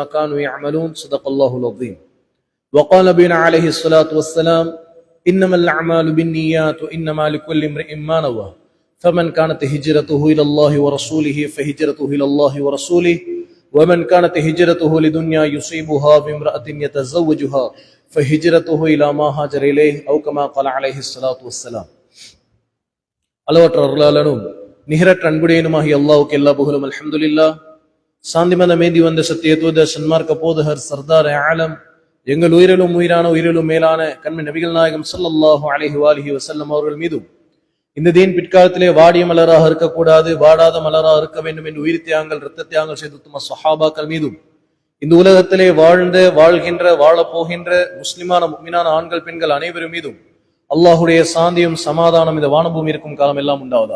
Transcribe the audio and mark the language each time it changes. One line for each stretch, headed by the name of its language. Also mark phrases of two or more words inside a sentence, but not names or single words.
Arabic: كانوا يعملون صدق الله العظيم وقال نبينا عليه الصلاة والسلام إنما الأعمال بالنيات وإنما لكل امرئ ما نوى فمن كانت هجرته إلى الله ورسوله فهجرته إلى الله ورسوله ومن كانت هجرته لدنيا يصيبها بامرأة يتزوجها فهجرته إلى ما هاجر إليه أو كما قال عليه الصلاة والسلام
Tamil: அளவற்ற அருளாளனும் நிகரற்ற அன்புடையனுமாகிய அல்லாஹ்வுக்கு எல்லா புகழும் அல்ஹம்துலில்லாஹ். சாந்தி மதம் ஏந்தி வந்த சத்திய தூதர் சன்மார்க்க போதகர் சர்தார் ஆலம் எங்கள் உயிரிலும் உயிரான உயிரிலும் மேலான கண்மை நபிகள் நாயகம்
Arabic: صلى الله عليه وآله وسلم
Tamil: அவர்கள் மீதும் இந்த தீன் பிற்காலத்திலே வாடிய மலராக இருக்கக்கூடாது, வாடாத மலராக இருக்க வேண்டும் என்று உயிர் தியாகங்கள் இரத்த தியாகங்கள் செய்து தும்ம சஹாபாக்கள் மீதும் இந்த உலகத்திலே வாழ்கின்ற வாழப்போகின்ற முஸ்லிமான முஃமினான ஆண்கள் பெண்கள் அனைவரும் மீதும் அல்லாஹுடைய சாந்தியும் சமாதானம் இந்த வானபூமி இருக்கும் காலம் எல்லாம் உண்டாவதாக.